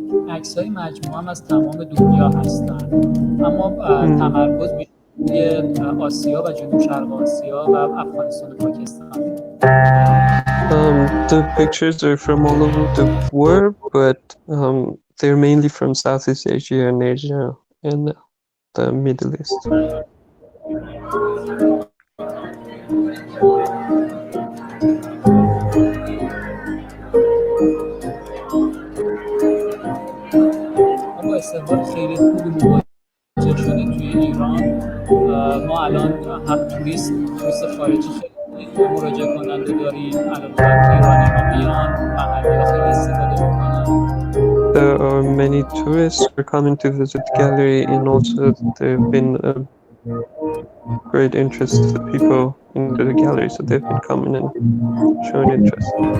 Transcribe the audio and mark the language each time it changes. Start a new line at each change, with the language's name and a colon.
Persian: عکس‌های مجموعه هم از تمام دنیا هستن، اما تمرکز بیشتر روی آسیا و جنوب شرق آسیا و افغانستان و پاکستان.
English: The pictures are from all over the world, but they're mainly from Southeast Asia and Asia and the Middle East.
Persian: با استقبال خیلی خوبی مواجه شدیم توی ایران. ما الان هم توریست خارجی خیلی مراجعه کننده داریم، الان ایرانی ها بیان، محلی ها خیلی استفاده میکنن.
English: There are many tourists who are coming to visit the gallery, and also there have been a great interest for people into the gallery, so they've been coming and showing interest.